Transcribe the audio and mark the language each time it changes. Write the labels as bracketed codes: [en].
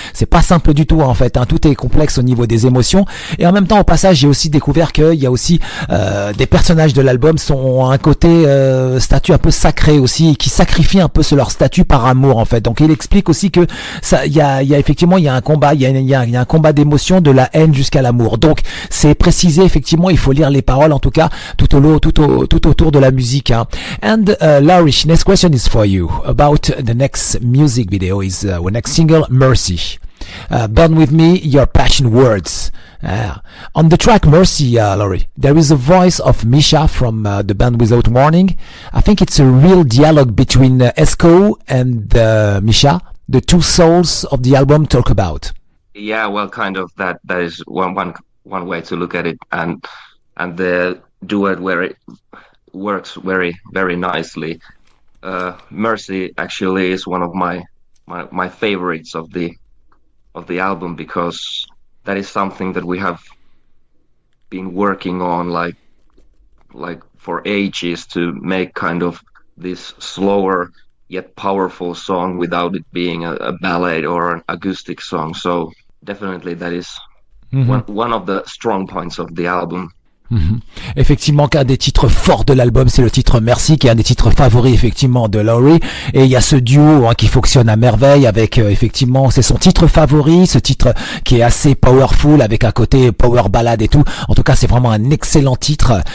[fr] C'est pas simple du tout en fait, hein. Tout est complexe au niveau des émotions, et en même temps au passage j'ai aussi découvert qu'il y a aussi des personnages de l'album ont un côté statut un peu sacré aussi, qui sacrifient un peu leur statut par amour en fait. Donc il explique aussi que ça, il y a effectivement il y a un combat, il y a un combat d'émotions, de la haine jusqu'à l'amour. Donc c'est précisé effectivement, il faut lire les paroles en tout cas tout autour de la musique. Hein. [en] And Laurie, next question is for you about the next music video, is our next single, Mercy. Burn with me your passion words. On the track Mercy, Laurie, there is a voice of Misha from the band Without Warning. I think it's a real dialogue between Esko and Misha, the two souls of the album talk about. Yeah, well, kind of that is one way to look at it, and the duet where it works very, very nicely. Mercy actually is one of my favorites of the album, because that is something that we have been working on like like for ages to make kind of this slower yet powerful song without it being a ballad or an acoustic song. So definitely that is one of the strong points of the album. [fr] Effectivement, qu'un des titres forts de l'album, c'est le titre Merci, qui est un des titres favoris effectivement de Laurie. Et il y a ce duo qui fonctionne à merveille avec effectivement, c'est son titre favori, ce titre qui est assez powerful avec un côté power ballad et tout. En tout cas, c'est vraiment un excellent titre.